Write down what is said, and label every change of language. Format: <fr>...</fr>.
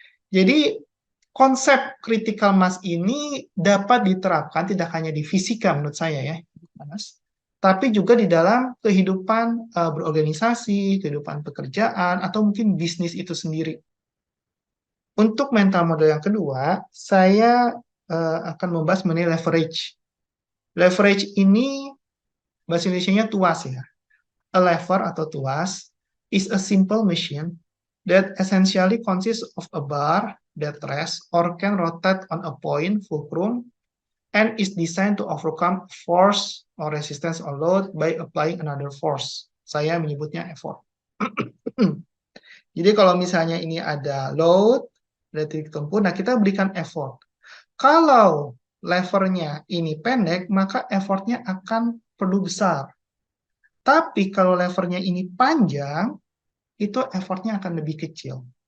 <id>Jadi konsep critical mass ini dapat diterapkan tidak hanya di fisika menurut saya ya, Mas, tapi juga di dalam kehidupan berorganisasi, kehidupan pekerjaan, atau mungkin bisnis itu sendiri. Untuk mental model yang kedua, saya akan membahas mengenai leverage. Leverage ini bahasa Indonesianya tuas ya.</id> <en>A lever atau tuas is a simple machine that essentially consists of a bar that rests or can rotate on a point fulcrum and is designed to overcome force or resistance or load by applying another force.</en> <id>Saya menyebutnya effort. Jadi kalau misalnya ini ada load, ada titik tempuh, nah kita berikan effort. Kalau levernya ini pendek, maka effortnya akan perlu besar. Tapi kalau levernya ini panjang, itu effortnya akan lebih kecil.</id>